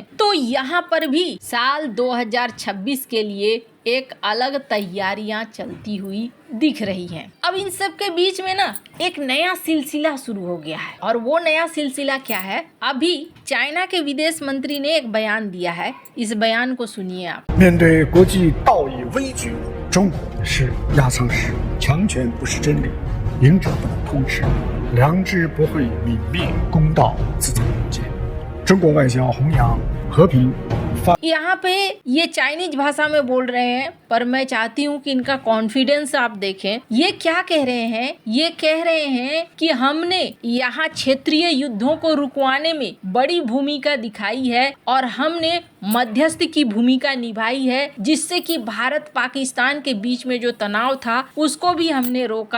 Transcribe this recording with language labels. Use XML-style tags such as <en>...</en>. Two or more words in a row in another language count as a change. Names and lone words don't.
<hi>तो यहाँ पर भी साल 2026 के लिए एक अलग तैयारियां चलती हुई दिख रही हैं। अब इन सब के बीच में ना एक नया सिलसिला शुरू हो गया है और वो नया सिलसिला क्या है? अभी चाइना के विदेश मंत्री ने एक बयान दिया है। इस बयान को सुनिए आप।</hi> <zh>面对国际道义危局，中国是压舱石，强权不是真理，赢者不能通吃，良知不会泯灭，公道自在人间。中国外交弘扬和平。</zh> <hi>यहाँ पे ये चाइनीज भाषा में बोल रहे हैं, पर मैं चाहती हूँ कि इनका कॉन्फिडेंस आप देखें। ये क्या कह रहे हैं? ये कह रहे हैं कि हमने यहाँ क्षेत्रीय युद्धों को रुकवाने में बड़ी भूमिका दिखाई है और हमने मध्यस्थ की भूमिका निभाई है, जिससे कि भारत पाकिस्तान के बीच में जो तनाव था उसको भी हमने रोका।</hi>